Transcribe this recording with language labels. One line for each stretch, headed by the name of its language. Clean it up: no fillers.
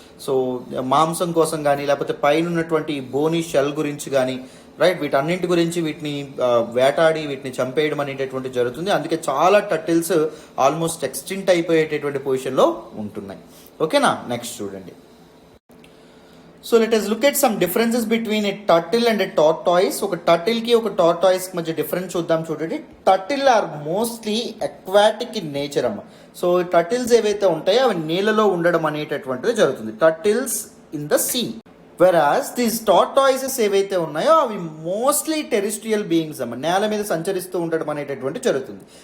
Telugu: So మాంసం కోసం కానీ లేకపోతే పైన ఉన్నటువంటి బోనీ షెల్ గురించి కానీ రైట్, వీటన్నింటి గురించి వీటిని వేటాడి వీటిని చంపేయడం అనేటటువంటి జరుగుతుంది. అందుకే చాలా టర్టిల్స్ ఆల్మోస్ట్ ఎక్స్టింక్ట్ అయిపోయేటటువంటి పొజిషన్లో ఉంటున్నాయి. ఓకేనా, నెక్స్ట్ చూడండి.
English: So let us look at some differences between a turtle and a tortoise.
Telugu: ఒక టర్టిల్కి ఒక టార్టాయిస్కి మధ్య డిఫరెన్స్ చూద్దాం. చూడండి,
English: turtle are mostly aquatic in nature
Telugu: అమ్మ. సో టర్టిల్స్ ఏవైతే ఉంటాయో అవి నీళ్ళలో ఉండడం అనేటటువంటిది జరుగుతుంది.
English: Turtles in the sea. Whereas these tortoises
Telugu: ఏవైతే ఉన్నాయో అవి
English: mostly terrestrial beings
Telugu: అమ్మ, నేల మీద సంచరిస్తూ ఉండడం అనేటటువంటి జరుగుతుంది.